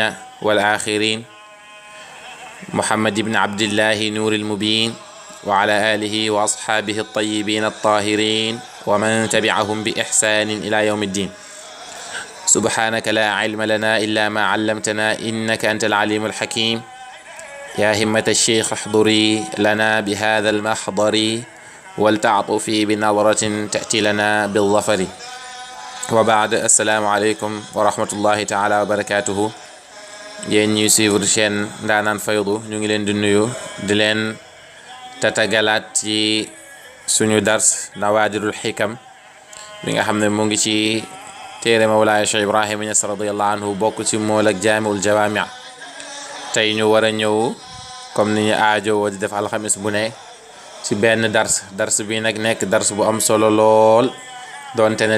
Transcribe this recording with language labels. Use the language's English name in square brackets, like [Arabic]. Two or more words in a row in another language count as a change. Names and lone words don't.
[Arabic] والآخرين محمد بن عبد الله نور المبين وعلى آله وأصحابه الطيبين الطاهرين ومن تبعهم بإحسان إلى يوم الدين سبحانك لا علم لنا إلا ما علمتنا إنك أنت العليم الحكيم يا همة الشيخ احضري لنا بهذا المحضر ولتعطفي بنظرة تأتي لنا بالظفر وبعد السلام عليكم ورحمة الله تعالى وبركاته [Wolof] yéen ñuy [French] suivre chaîne [Wolof] Ndaanaan Faydu ñu ngi leen di nuyu di leen tatagalaat ci suñu dars Nawaadirul Hikam bi nga xam ne mu ngi ci téere Mawlaaya Cheikh Ibrahima Niass [Arabic] رضي الله عنه [Wolof] bokk ci mool ak Jaami'ul Jawaami' tey ñu war a ñëw comme ni ñu aajowoo di def alxamis bu ne ci benn dars bi nag nekk dars bu am solo lool donte ne